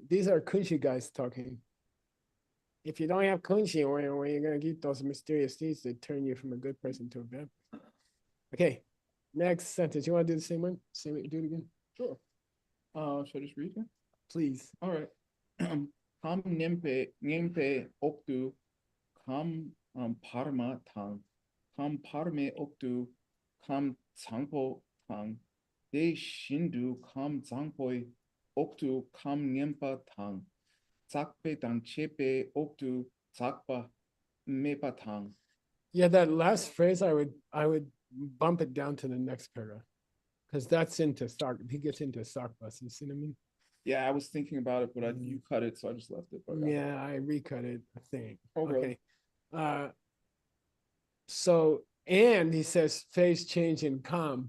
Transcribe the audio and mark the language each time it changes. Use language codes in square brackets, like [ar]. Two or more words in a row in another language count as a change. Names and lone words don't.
[en] These are kunshi guys talking. If you don't have kunshi, where you're going to get those mysterious seeds that turn you from a good person to a bad person. Okay, next sentence. You want to do the same one? Same way, do it again? Sure. Should I just read it? Please. All right. [bo] ཁམས་མཉམ་པའི་འོག་ཏུ་ཁམས་བར་མ་དང་ཁམས་བར་མའི་འོག་ཏུ་ཁམས་བཟང་པོ་དང་དེ་བཞིན་དུ་ཁམས་བཟང་པོའི་འོག་ཏུ་ཁམས་མཉམ་པ་དང་ཟག་པ་དང་བཅས་པའི་འོག་ཏུ་ཟག་པ་མེད་པ་དང. [en] Yeah, that last phrase, I would bump it down to the next paragraph. Because that's into stock. He gets into stock bus. You see what I mean? Yeah, I was thinking about it, but you cut it, so I just left it. But Yeah, I recut it, I think. Okay. So, and he says phase change in calm.